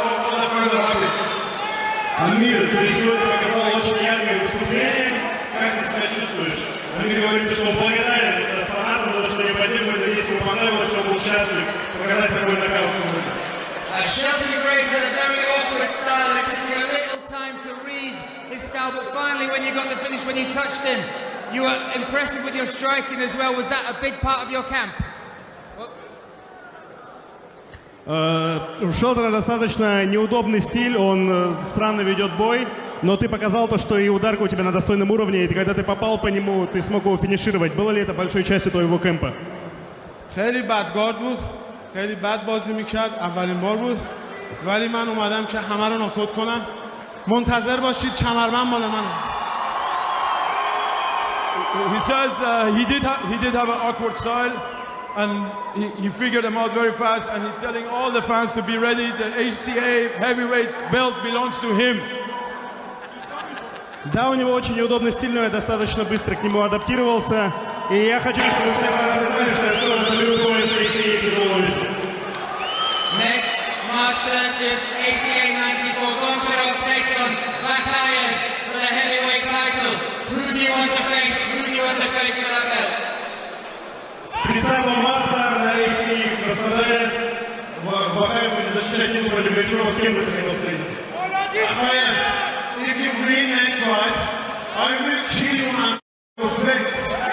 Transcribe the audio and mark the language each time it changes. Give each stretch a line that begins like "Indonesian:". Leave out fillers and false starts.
Russian: Амир, ты сегодня показал очень яркое выступление. Как ты себя чувствуешь? Амир говорит, что он благодарен фанатам за то, что они поддерживают, если ему понравилось, что он был счастлив показать такой нокаут сегодня.
English: Shelton Graves had a very awkward style. It took you a little time to read his style, but finally when you got the finish, when you touched him, you were impressive with your striking as well. Was that a big part of your camp?
Russian: У Шелтона достаточно неудобный стиль, он странно ведет бой, но ты показал то, что и ударка у тебя на достойном уровне, и когда ты попал по нему, ты смог его финишировать. Было ли это большой частью твоего кемпа?
Persian: خیلی بد گارد بود، خیلی بد بازی میکرد، اولین بار بود، ولی من اومدم که همه رو ناکوت کنم. منتظر باشید، کمربند مال منه.
English: He says he did have an awkward style, and he figured them out very fast, and he's telling all the fans to be ready. The HCA heavyweight belt belongs to him.
Russian: Да, у него очень неудобный стиль, но я достаточно быстро к нему адаптировался. И я хочу, чтобы все знали, что я скоро заберу пояс HCA в тяжелом весе.
English: Next, March 30th, ACA 94, Goncharov takes on Vakayev for the heavyweight title. Who do you want to face? Who do you want to face for that belt?
Russian: 30 марта на ACA в Краснодаре Вахаев будет защищать титул против Видиворы. С кем бы ты хотел встретиться?
English: If you win next fight, I will kill you on your face.